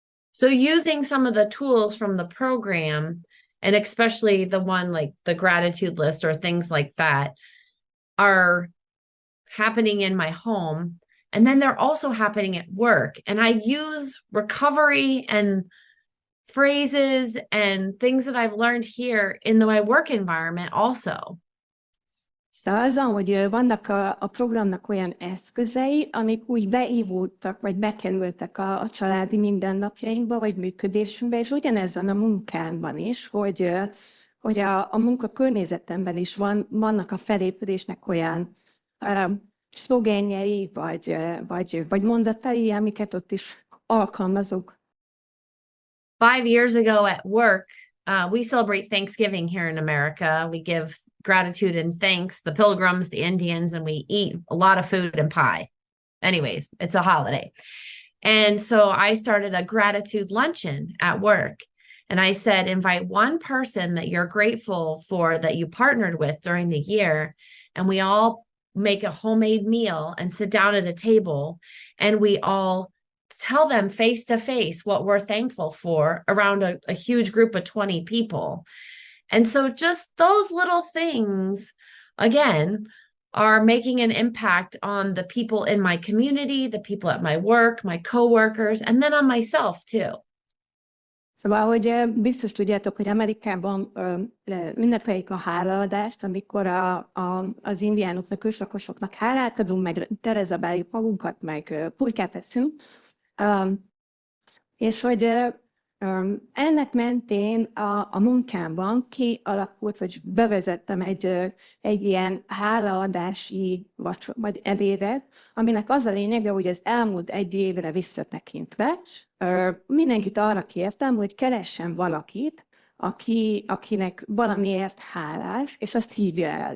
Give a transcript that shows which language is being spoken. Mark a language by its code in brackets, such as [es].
[en] So using some of the tools from the program, and especially the one like the gratitude list or things like that, are happening in my home. And then they're also happening at work. And I use recovery and phrases and things that I've learned here in my work environment also. [hu] De az van, hogy vannak a programnak olyan eszközei, amik úgy beívódtak, vagy bekerültek a családi mindennapjainkba, vagy működésünkbe, és ugyanez van a munkámban is, hogy a munkakörnyezetemben is vannak a felépülésnek olyan szlogenjei, vagy mondatai, amiket ott is alkalmazok. [en] 5 years ago at work, we celebrate Thanksgiving here in America. We give gratitude and thanks, the Pilgrims, the Indians, and we eat a lot of food and pie. Anyways, it's a holiday. And so I started a gratitude luncheon at work. And I said, invite one person that you're grateful for that you partnered with during the year. And we all make a homemade meal and sit down at a table. And we all tell them face to face what we're thankful for around a huge group of 20 people. And so just those little things, again, are making an impact on the people in my community, the people at my work, my coworkers, and then on myself too. [hu] Szóval, hogy biztos tudjátok, hogy Amerikában ünnepeljük a hálaadást, amikor az indiánoknak, őslakosoknak hálát adunk, meg terezabáljuk magunkat, meg pulykát eszünk. És hogy ennek mentén a munkámban kialakult, vagy bevezettem egy ilyen hálaadási vagy ebédet, aminek az a lényege, hogy az elmúlt 1 évre visszatekintve mindenkit arra kértem, hogy keressen valakit, akinek valamiért hálás, és azt hívja el.